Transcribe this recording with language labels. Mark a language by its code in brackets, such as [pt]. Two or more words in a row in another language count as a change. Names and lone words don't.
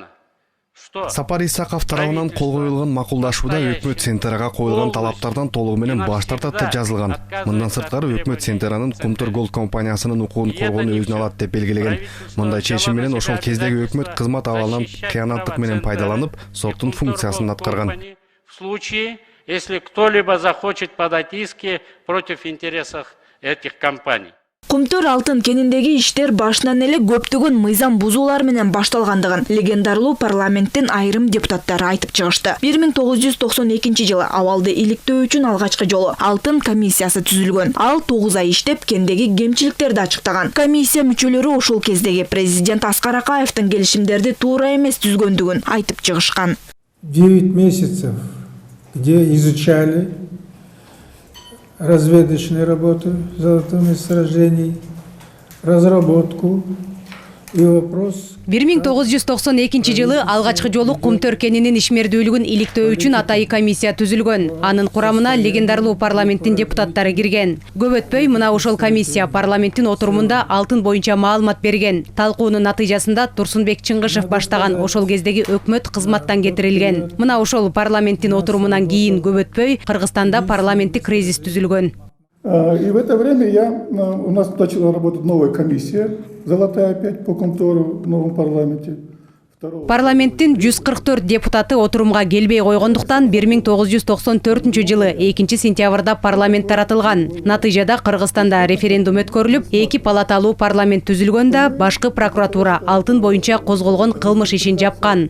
[ky] Сапар Исаков тарабынан кол коюлган макулдашууда өкмөт Центрага коюлган талаптардан толугу менен баш тартат деп жазылган. Мындан сырткары өкмөт Центранын Кумтөр Голд компаниясынын укугун коргоону өзүнө алат деп белгилеген. Мындай чечим менен ошол кездеги өкмөт кызмат абалынан кыянаттык менен пайдаланып, соттун функциясын аткарган. [ru] В случае, если кто-либо захочет подать иски против интересов этих компаний. [ky] Кумтөр алтын кениндеги иштер башынан эле көптөгөн мыйзам бузуулар менен башталгандыгын легендарлуу парламенттин айрым депутаттары айтып чыгышты. 1992 жылы абалды иликтөө үчүн алгачкы жолу алтын комиссиясы түзүлгөн. Ал 9 ай иштеп, кендеги кемчиликтерди ачыктаган. Комиссия мүчөлөрү ошол кездеги президент Аскар Акаевдин келишимдерди туура эмес түзгөндүгүн айтып чыгышкан. [ru] 9 месяцев, где изучали разведочные работы золотых месторождений, разработку и вопрос. [ky] 1992 жылы алгачкы жолу Кумтөр кенинин ишмердүүлүгүн иликтөө үчүн атайы комиссия түзүлгөн. Анын курамына легендарлуу парламенттин депутаттары кирген. Көп өтпөй мына ошол комиссия парламенттин отурумунда алтын боюнча маалымат берген. Талкуунун натыйжасында Турсунбек Чыңгышев баштаган ошол кездеги өкмөт кызматтан кетирилген. Мына ошол парламенттин отурумунан кийин көп өтпөй Кыргызстанда парламенттик кризис түзүлгөн. [ru] И в это время у нас начала работать новая комиссия, золотая опять по Кумтору в новом парламенте. [ky] Парламенттин 144 депутаты отурумга келбей койгондуктан 1994 жылы 2 сентябрда парламент таратылган. Натыйжада Кыргызстанда референдум өткөрүлүп, 2 палаталуу парламент түзүлгөндө башкы прокуратура алтын боюнча козголгон кылмыш ишин жапкан.